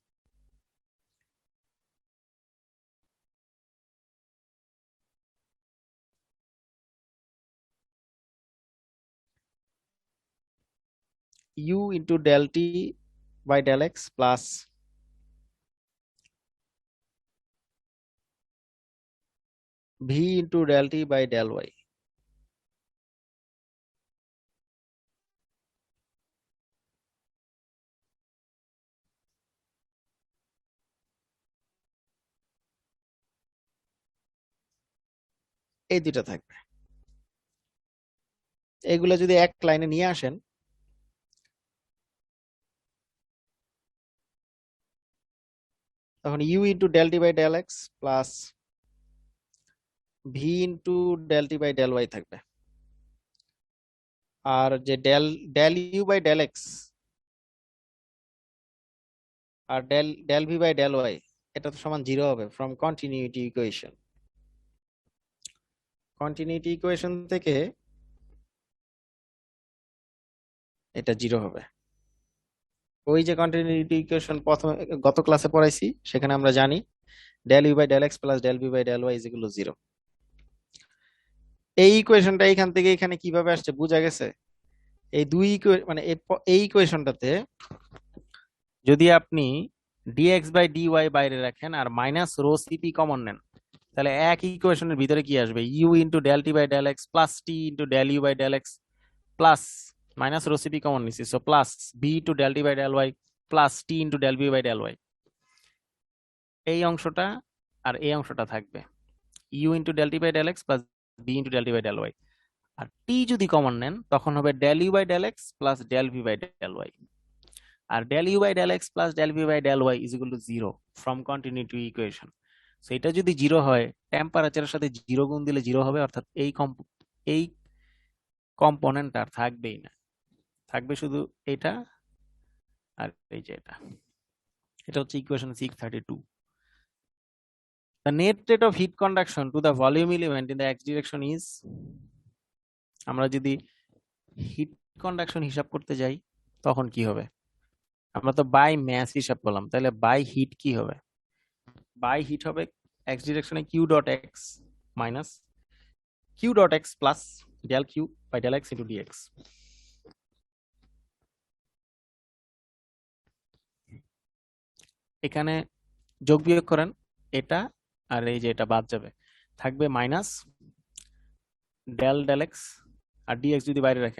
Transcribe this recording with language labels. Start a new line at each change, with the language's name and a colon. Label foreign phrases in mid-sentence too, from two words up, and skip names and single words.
English: u into del t by del x plus V into del T by del Y.
Bangla: এই দুটো থাকবে। এগুলো যদি এক লাইনে নিয়ে আসেন তখন
English: u into del T by del X plus v into del T by del Y
Bangla: থাকবে। আর যে
English: del u by del X
Bangla: আর
English: del v by del Y
Bangla: এটা তো সমান 0 হবে
English: from continuity equation. continuity equation
Bangla: থেকে এটা 0 হবে। ওই যে
English: continuity equation
Bangla: প্রথমে গত ক্লাসে পড়াইছি সেখানে আমরা জানি
English: del u by del X plus del v by del Y is equal to 0।
Bangla: এই ইকুয়েশনটা এখান থেকে এখানে কিভাবে আসছে বোঝা গেছে? এই দুই মানে এই ইকুয়েশনটাতে যদি আপনি
English: dx by dy
Bangla: বাইরে রাখেন আর
English: minus rho cp common
Bangla: নেন তাহলে এক ইকুয়েশনের ভিতরে কি আসবে?
English: u into del t by del x plus t into del u by del x plus minus rho cp common নিছি so plus b into del t by del y plus t into del v by del y।
Bangla: এই অংশটা আর এই অংশটা থাকবে
English: u into del t by del x plus b into del t by del y।
Bangla: আর t যদি কমন নেন তখন হবে
English: del u by del x plus del v by del y। আর del u by del x plus del v by del y is equal to 0 from continuity equation।
Bangla: সো এটা যদি 0 হয় টেম্পারেচারের সাথে 0 গুণ দিলে 0 হবে, অর্থাৎ এই কম্পোনেন্ট আর থাকবেই না, থাকবে শুধু এটা আর এই যে এটা হচ্ছে ইকুয়েশন 632।
English: The net rate of heat conduction to the volume element in the x direction is,
Bangla: আমরা যদি
English: heat conduction
Bangla: হিসাব করতে যাই তখন কি হবে? আমরা তো
English: by mass
Bangla: হিসাব করলাম, তাহলে
English: by heat
Bangla: কি হবে?
English: by heat হবে x direction q dot x minus q dot x plus del q by del x into dx।
Bangla: এখানে যোগ বিয়োগ করেন এটা আর এই যে এটা বাদ যাবে, থাকবে
English: minus del del x
Bangla: আর dx যদি বাইরে রাখেন।